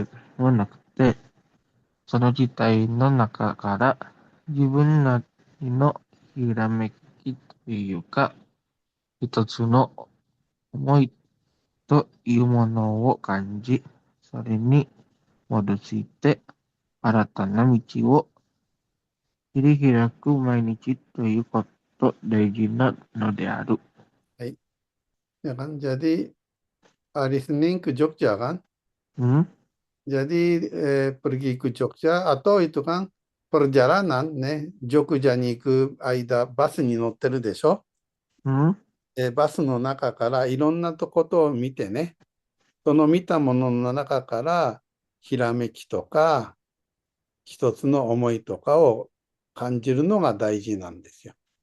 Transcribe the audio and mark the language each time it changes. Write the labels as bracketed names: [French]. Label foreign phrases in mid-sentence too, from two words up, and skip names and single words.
[Japanese] はなくて、その事態の中から自分なりのひらめきというか、一つの思いというものを感じ、それに基づいて新たな道を切り開く毎日ということ大事なのである。はい。 [Indonesian] Ya kan? Jadi listening ke Jogja kan? Jadi pergi ke Jogja atau itu kan perjalanan ね、 [Japanese] Jogja に行く間、バスに乗ってるでしょ。バスの中からいろんなことを見てね、その見たものの中からひらめきとか一つの思いとかを感じるのが大事なんですよ。